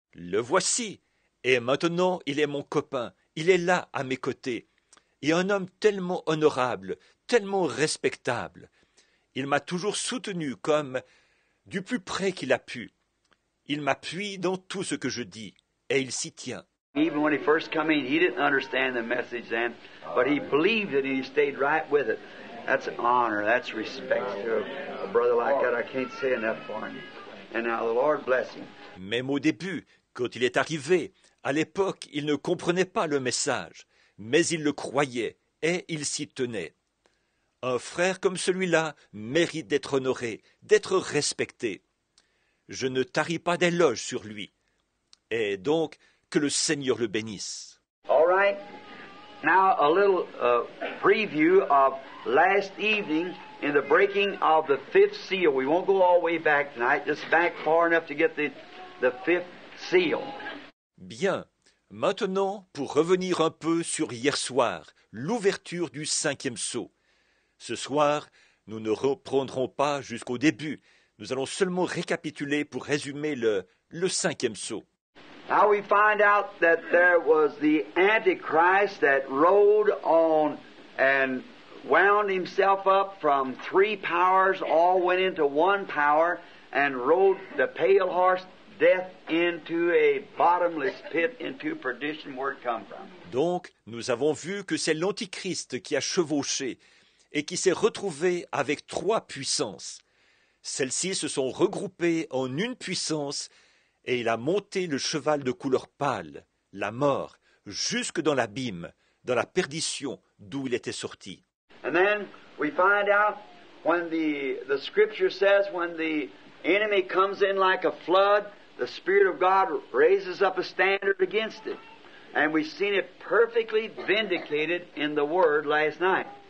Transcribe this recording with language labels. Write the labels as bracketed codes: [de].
[fr] Le voici, et maintenant il est mon copain. Il est là à mes côtés. Et un homme tellement honorable, tellement respectable. Il m'a toujours soutenu comme du plus près qu'il a pu. Il m'appuie dans tout ce que je dis, et il s'y tient. [en] Even when he first came in, he didn't understand the message then, but he believed it and he stayed right with it. That's an honor, that's respect to a brother like that. I can't say enough for him. And now the Lord bless him. [fr] Même au début, quand il est arrivé, à l'époque, il ne comprenait pas le message, mais il le croyait, et il s'y tenait. Un frère comme celui-là mérite d'être honoré, d'être respecté. Je ne taris pas d'éloges sur lui. Et donc, que le Seigneur le bénisse. [en] All right. Now a little preview of last evening in the breaking of the fifth seal. We won't go all the way back tonight, just back far enough to get the fifth seal. [fr] Bien. Maintenant, pour revenir un peu sur hier soir, l'ouverture du cinquième sceau. Ce soir, nous ne reprendrons pas jusqu'au début. Nous allons seulement récapituler pour résumer le cinquième sceau. [en] Now we find out that there was the Antichrist that rode on and wound himself up from three powers, all went into one power, and rode the pale horse, death, into a bottomless pit, into perdition, where it come from. [fr] Donc, nous avons vu que c'est l'Antichrist qui a chevauché et qui s'est retrouvé avec trois puissances. Celles-ci se sont regroupées en une puissance Et il a monté le cheval de couleur pâle, la mort, jusque dans l'abîme, dans la perdition d'où il était sorti. [en] And then we find out when the scripture says when the enemy comes in like a flood, the Spirit of God raises up a standard against it. And we've seen it perfectly vindicated in the Word last night.